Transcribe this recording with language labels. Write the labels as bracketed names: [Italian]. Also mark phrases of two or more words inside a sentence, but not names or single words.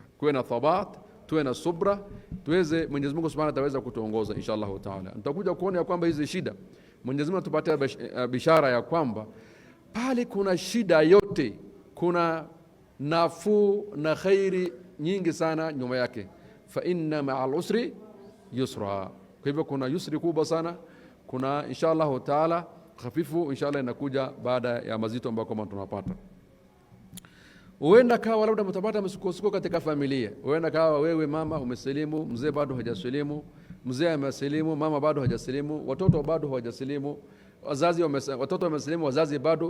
[Swahili] Kuwe na thabat, tuwe na subra, tuweze Mwenyezi Mungu subhanahu ataweza kutuongoza [Arabic] إن شاء الله تعالى. [Swahili] Nitakuja kuona ya kwamba hizi shida Mwenyezi Mungu atupatie bishara ya kwamba pale kuna shida yote kuna nafuu na khairi nyingi sana nyuma yake. [Arabic] فإن مع العسر يسرا. [Swahili] Kwa hivyo kuna yusri kubwa sana, kuna [Arabic] إن شاء الله تعالى [Swahili] khafifu inshallah inakuja baada ya mazito ambayo kama tunapata. Uenda kawa labda mtapata msukosuko katika familia. Uenda kawa wewe mama umesilimu, mzee bado hajasilimu, mzee amesilimu, mama bado hajasilimu, watoto bado hawajasilimu, watoto wamesilimu, wazazi bado.